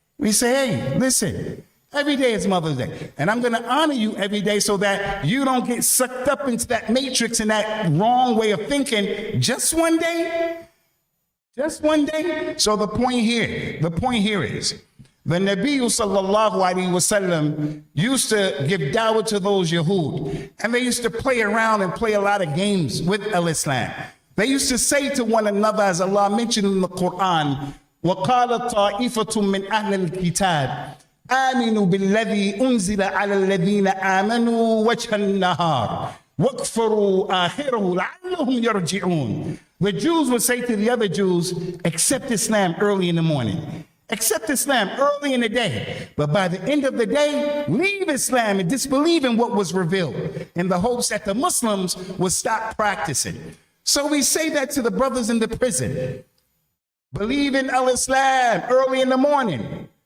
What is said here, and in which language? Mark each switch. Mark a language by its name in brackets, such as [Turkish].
[English] We say, hey, listen. Every day is Mother's Day. And I'm going to honor you every day so that you don't get sucked up into that matrix and that wrong way of thinking. Just one day? Just one day? So the point here is The Nabi sallallahu alaihi wasallam used to give dawah to those Yahud, and they used to play around and play a lot of games with al-Islam. They used to say to one another, as Allah mentioned in the Quran, [Arabic] وَقَالَ طَائِفَةٌ مِّنْ أَهْلِ الْكِتَابِ آمِنُوا بِالَّذِي أُنزِلَ عَلَى الَّذِينَ آمَنُوا وَجْهَ النَّهَارِ وَاكْفُرُوا آخِرَهُ لَعَلَّهُمْ يَرْجِعُونَ. [English] The Jews would say to the other Jews, accept Islam early in the morning. Accept Islam early in the day. But by the end of the day, leave Islam and disbelieve in what was revealed in the hopes that the Muslims would stop practicing. So we say that to the brothers in the prison. Believe in al-Islam early in the morning.